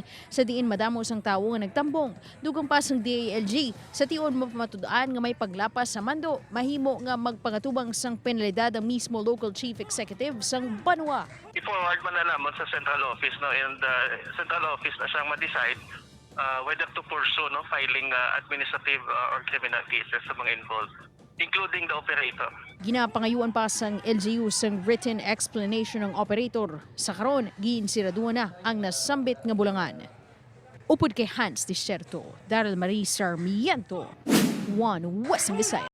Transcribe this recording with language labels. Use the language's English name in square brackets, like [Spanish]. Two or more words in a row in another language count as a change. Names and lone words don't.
[Hiligaynon] Sa diin madamo sang tawo nga nagtambong. Dugang pa sang DILG, sa tion mapamatudaan nga may paglapas sa mando, mahimo nga magpangatubang sang penalidad ang mismo [English] local chief executive [Hiligaynon] sang Banwa. I-forward man na naman sa [English] central office, no, and central office [Hiligaynon] na siyang ma-decide [English] whether to pursue, no, filing administrative or criminal cases [Hiligaynon] sa mga [English] involved, including the operator. [Hiligaynon] Ginapangayuan pa sang LGU sang written explanation ng operator. Sa karon, giinsiraduan na ang nasambit nga bulangan. Upod kay Hans Disyerto, Daryl Marie Sarmiento, One Western Visayas.